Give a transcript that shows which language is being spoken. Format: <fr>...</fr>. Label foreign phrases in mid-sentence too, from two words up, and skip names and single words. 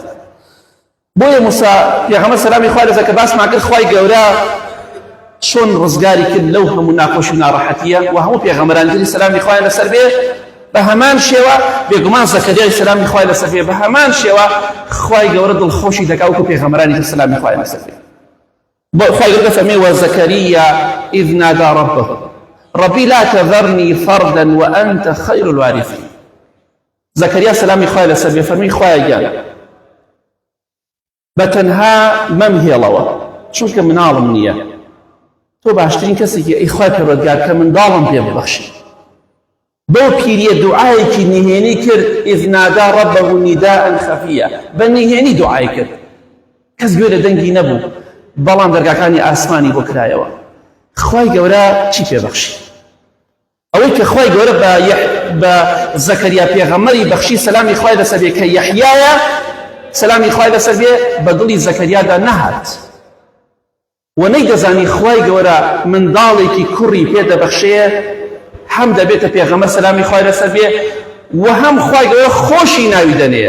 <ckb>بۆیە موسا پێغەمبەر سەلامی خوای لەسەر کە باسمان کرد خوای گەورە چۆن ڕزگاری کرد لەو هەموو ناخۆشی و ناڕەحەتیە و هەموو پێغەمبەرانی تری سەلامی خوای لەسەر بێ بە هەمان شێوە بێگومان زەکەریای سەلامی خوای لەسەر بێ بە هەمان شێوە خوای گەورە دڵخۆشی دەکا وەکو پێغەمبەرانی تر سەلامی خوای لەسەر بێ. خوای گەورە فەرمێ</ckb> <ar>وزەکەریا إذ نادى ربه ربي لا تذرني فردا وأنت خير الوارثين.</ar> <ckb>زەکەریا سەلامی خوای لەسەر بێ فەرمی خوایە گیان بەتەنها مەمهێڵەوە چونکە مناڵم نییە، تۆ باشترین کەسێکی ئەی خوای پەروەردگار کە منداڵم پێ ببەخشی. بۆ پیریە دوعایەکی نهێنی کرد</ckb> <ar>إذ نادى ربه نداء خفيا،</ar> <ckb>بە نهێنی دوعای کرد، کەس گوێ لە دەنگی نەبوو، بەڵام دەرگاکانی ئاسمانی بۆ کرایەوە. خوای گەورە چی پێبەخشی؟ ئەوەی کە خوای گەورە بە زەکەریا پێغەمبەری بەخشی سەلامی خوای لەسەر بێ کە یەحیایە سەلامی خوای لەسەر بێ بە دڵی زەکەریادا نەهات و نەیدەزانی خوای گەورە منداڵێکی کوڕی پێدەبەخشێ هەم دەبێتە پێغەمبەر سەلامی خوای لەسەر بێ و هەم خوای گەورە خۆشی ناوی دەنێ.</ckb>